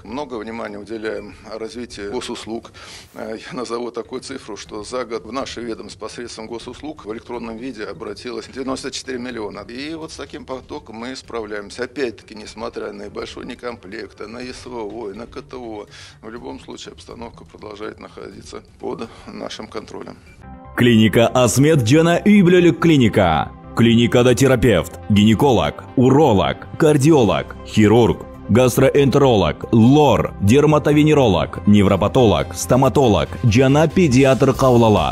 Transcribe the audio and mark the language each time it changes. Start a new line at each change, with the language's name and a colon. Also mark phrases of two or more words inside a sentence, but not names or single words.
Russian: Много внимания уделяем развитию госуслуг. Я назову такую цифру, что за год в наше ведомство посредством госуслуг в электронном виде обратилось 94 миллиона. И вот с таким потоком мы справляемся. Опять-таки, несмотря на небольшой некомплект, на СВО, на КТО, в любом случае обстановка продолжает находиться под нашим контролем.
Kyrgyz: Клиника Асмед жана үй бүлөлүк клиника. Клиникада терапевт, гинеколог, уролог, кардиолог, хирург, гастроэнтеролог, лор, дерматовенеролог, невропатолог, стоматолог жана педиатр кабыл алат.